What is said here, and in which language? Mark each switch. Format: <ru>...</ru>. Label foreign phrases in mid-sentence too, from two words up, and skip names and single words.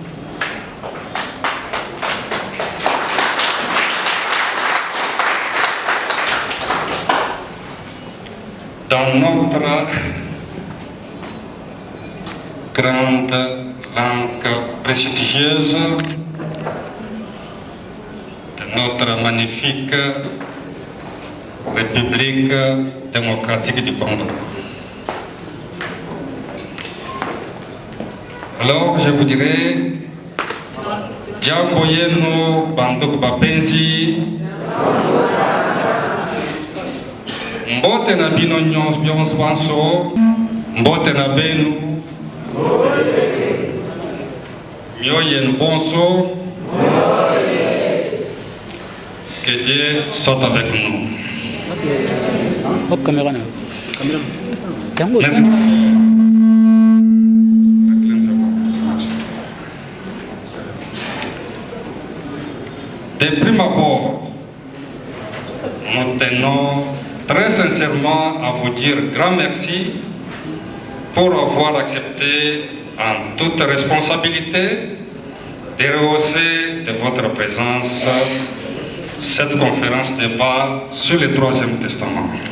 <fr>Dans notre grande langue prestigieuse de notre magnifique République démocratique du Congo. Alors, je vous dirais,</fr> <ln>Diakoyeno Bandok Bapenzi, Mbote na bino nyons banso, mbote na benu, mioyen bonso,</ln> <fr>que Dieu soit avec nous. Hop, caméra. De prime abord, nous tenons très sincèrement à vous dire grand merci pour avoir accepté en toute responsabilité de rehausser de votre présence cette conférence débat sur le Troisième Testament.</fr>